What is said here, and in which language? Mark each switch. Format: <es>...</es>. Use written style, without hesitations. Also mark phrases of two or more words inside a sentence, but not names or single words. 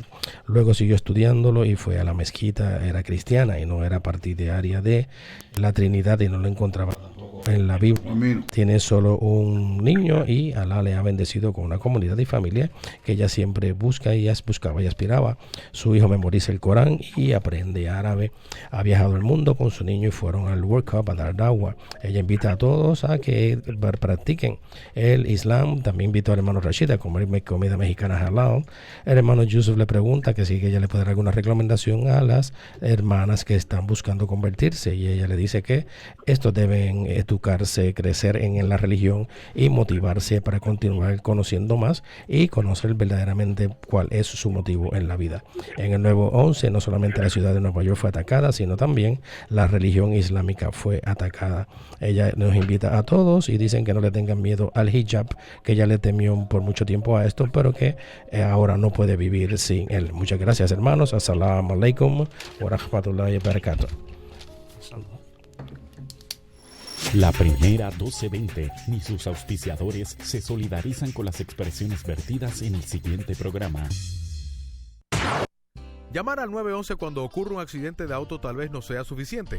<es>Luego siguió estudiándolo y fue a la mezquita. Era cristiana y no era partidaria de la Trinidad, y no lo encontraba en la Biblia. Tiene solo un niño, y Alá le ha bendecido con una comunidad y familia que ella siempre buscaba y aspiraba. Su hijo memoriza el Corán y aprende árabe. Ha viajado el mundo con su niño y fueron al</es> <en>World Cup</en> <es>a dar da'wah. Ella invita a todos a que practiquen el Islam. También invitó al hermano Rashid a comer comida mexicana halal. El hermano Yusuf le pregunta que si ella le puede dar alguna recomendación a las hermanas que están buscando convertirse, y ella le dice que estos deben educarse, crecer en la religión y motivarse para continuar conociendo más y conocer verdaderamente cuál es su motivo en la vida. En el nuevo 11, no solamente la ciudad de Nueva York fue atacada, sino también la religión islámica fue atacada. Ella nos invita a todos y dicen que no le tengan miedo al hijab, que ella le temió por mucho tiempo a esto, pero que ahora no puede vivir sin él. Muchas gracias, hermanos.</es> <ar>السلام عليكم ورحمة الله وبركاته.</ar> <es>La primera 1220 ni sus auspiciadores se solidarizan con las expresiones vertidas en el siguiente programa. Llamar al 911 cuando ocurre un accidente de auto tal vez no sea suficiente.</es>